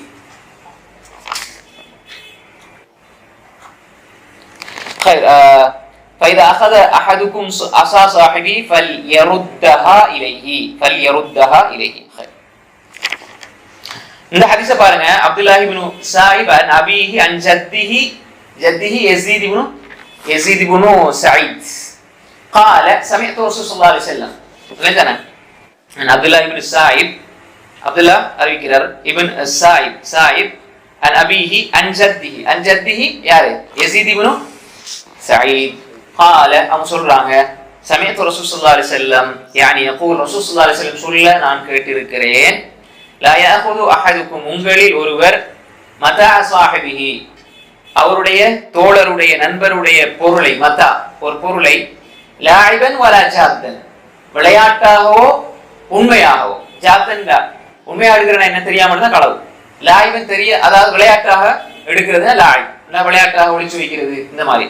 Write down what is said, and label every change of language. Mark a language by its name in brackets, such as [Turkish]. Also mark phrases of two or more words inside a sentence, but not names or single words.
[Arabic] خير. فإذا أخذ أحدكم عصا صاحبه فليردها إليه. خير. [Tamil] இந்த ஹதீஸை பாருங்க. [Arabic] عبد الله بن السائب عن أبيه عن جده يزيد بن سعيد قال سمعت رسول الله صلى الله عليه وسلم. [Tamil] இல்லைதானே? அப்துல்லாஹ் இப்னு ஸாயிப், அப்துல்லாஹ் அறிவிக்கிறார், இப்னு ஸாயிப் [Arabic] عن أبيه عن جده [Tamil] யாரு? யஸீத் இப்னு ஸஈத். قال அவங்க சொல்றாங்க [Arabic] سمعت رسول صلى الله عليه وسلم يعني يقول رسول صلى الله عليه وسلم [Tamil] சொல்ல நான் கேட்டிருக்கிறேன். [Arabic] لا يأخذ أحدكم [Tamil] உங்களில் ஒருவர் [Arabic] متاع صاحبه [Tamil] அவருடைய தோழருடைய நண்பருடைய பொருளை, மதா ஒரு பொருளை, [Arabic] لاعبا ولا جادا [Tamil] விளையாட்டாகவோ உண்மையாகவோ, ஜாத்தன் உண்மையா எடுக்கிறனா என்ன தெரியாமல் தான் களவு, லாயிபன் தெரிய அதாவது விளையாட்டாக எடுக்கிறது லாய், விளையாட்டாக ஒளிச்சு வைக்கிறது இந்த மாதிரி.